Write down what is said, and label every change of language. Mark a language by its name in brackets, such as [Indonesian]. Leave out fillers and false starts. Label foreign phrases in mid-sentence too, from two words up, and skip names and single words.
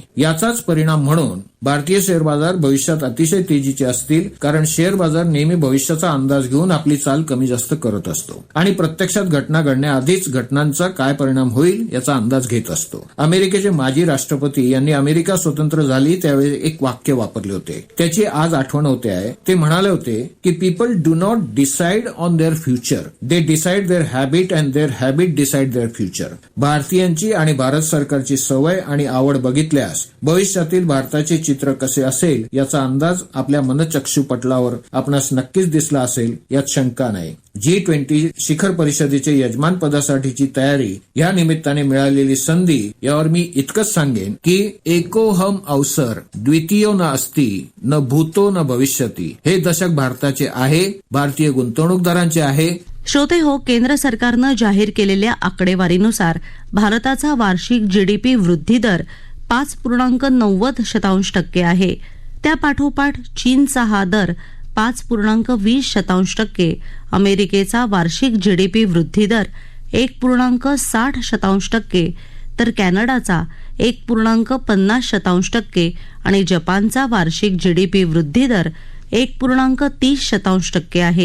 [Marathi] याचाच परिणाम म्हणून भारतीय शेअर बाजार भविष्यात अतिशय तेजीचे असतील, कारण शेअर बाजार नेहमी भविष्याचा अंदाज घेऊन आपली चाल कमी जास्त करत असतो आणि प्रत्यक्षात घटना घडण्याआधीच घटनांचा काय परिणाम होईल याचा अंदाज घेत असतो. अमेरिकेचे माजी राष्ट्रपती यांनी अमेरिका स्वतंत्र झाली त्यावेळी एक वाक्य वापरले होते, त्याची आज आठवण होते आहे. ते म्हणाले होते की [English] People do not decide on their future, they decide their habit and their habit decide their future. [Marathi] भारतीयांची आणि भारत सरकारची सवय आणि आवड बघितल्यास भविष्यातील भारताचे चित्र कसे असेल याचा अंदाज आपल्या मनचक्षुपटलावर आपणास नक्कीच दिसला असेल यात शंका नाही. G20 शिखर परिषदेचे यजमान पदासाठीची तयारी या निमित्ताने मिळालेली संधी यावर मी इतकंच सांगेन की [Sanskrit] एको हम अवसर द्वितीयो न अस्ति न भूतो न भविष्यती. [Marathi] हे दशक भारताचे आहे, भारतीय गुंतवणूकदारांचे आहे. श्रोते हो, केंद्र सरकारनं जाहीर केलेल्या आकडेवारीनुसार भारताचा वार्षिक जीडीपी वृद्धी दर 5.90% आहे. त्यापाठोपाठ चीनचा हा दर 5.20%, अमेरिकेचा वार्षिक जीडीपी वृद्धी दर 1.60%, तर कॅनडाचा 1.50% आणि जपानचा वार्षिक जीडीपी वृद्धी दर 1.30% आहे.